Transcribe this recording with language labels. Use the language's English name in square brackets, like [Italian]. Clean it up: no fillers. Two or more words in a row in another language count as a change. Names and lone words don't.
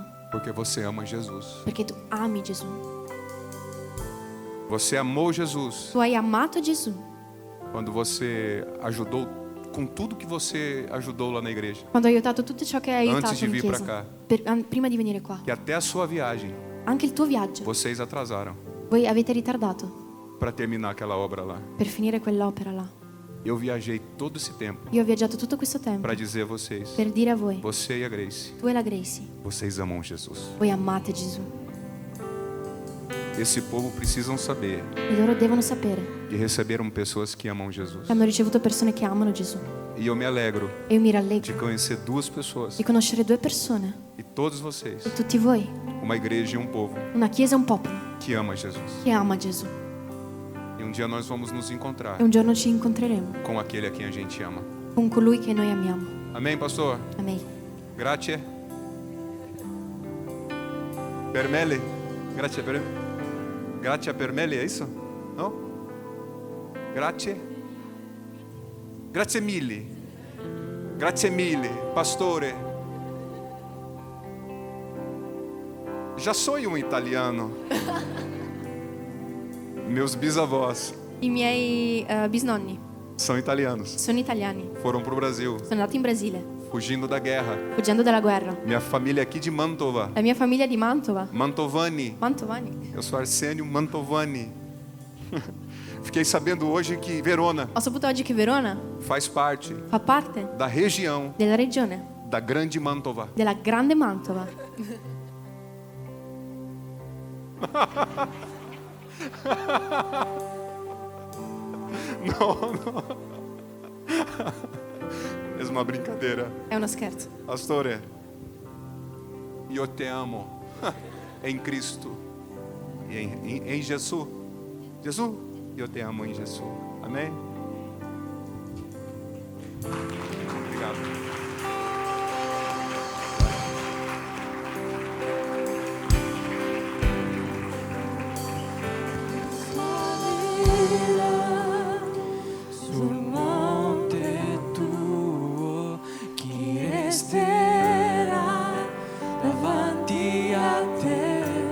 [Portuguese] porque você ama Jesus. [Italian] perché tu ami Gesù. [Portuguese] Você amou Jesus [Italian] Tu hai amato Gesù [Portuguese] quando você ajudou com tudo que você ajudou lá na igreja. [Italian] quando hai aiutato tutto ciò che hai aiutato [Portuguese] Antes di [Italian] in [Portuguese] vir pra [Italian] chiesa. [Portuguese] cá. [Italian] Prima di venire qua. [Portuguese] Que até a sua viagem [Italian] Anche il tuo viaggio. [Portuguese] vocês atrasaram [Italian] Voi avete ritardato [Portuguese] para terminar aquela obra lá. [Italian] per finire quell'opera là. [Portuguese] Eu viajei todo esse tempo [Italian] Io ho viaggiato tutto questo tempo [Portuguese] para dizer a vocês, [Italian] per dire a voi, [Portuguese] você e a Grace, [Italian] tu e la Gracie, [Portuguese] vocês amam Jesus. [Italian] voi amate Gesù. [Portuguese] Esse povo precisam saber [Italian] E loro devono sapere [Portuguese] que receberam pessoas que amam Jesus. [Italian] che hanno ricevuto persone che amano Gesù. [Portuguese] E eu me alegro [Italian] E io mi [Portuguese] de [Italian] rallegro [Portuguese] conhecer duas pessoas, [Italian] di conoscere due persone, [Portuguese] e todos vocês, [Italian] e tutti voi, [Portuguese] uma igreja e um povo [Italian] una chiesa e un popolo [Portuguese] que ama Jesus. [Italian] che ama Gesù. [Portuguese] E um dia nós vamos nos encontrar [Italian] E un giorno ci incontreremo [Portuguese] com aquele a quem a gente ama. [Italian] con colui che noi amiamo. [Portuguese] Amém, pastor? Amen. [Italian] Grazie. Per mele. Grazie per Grazie per mele, è isso? No? Grazie. Grazie mille. Grazie mille, pastore. [Portuguese] Já sou um italiano. Meus bisavós [Italian] I miei bisnonni [Portuguese] são italianos. [Italian] sono italiani, [Portuguese] Foram para o Brasil, [Italian] sono andati in Brasile, [Portuguese] fugindo da guerra. [Italian] fuggendo dalla guerra. [Portuguese] Minha família é aqui de Mantova. [Italian] La mia famiglia è di Mantova. [Portuguese] Mantovani. [Italian] Mantovani. [Portuguese] Eu sou Arsênio Mantovani. Fiquei sabendo hoje que Verona [Italian] Ho saputo oggi che Verona [Portuguese] faz parte [Italian] fa parte [Portuguese] da região [Italian] della regione [Portuguese] da Grande Mantova. [Italian] della Grande Mantova. [Portuguese] Não. É uma brincadeira. [Italian] È uno scherzo. Pastore, [Portuguese] eu te amo em Cristo e em Jesus. Jesus, eu te amo em Jesus. Amém? Obrigado. [Italian] Sul monte tuo chi resterà davanti a te?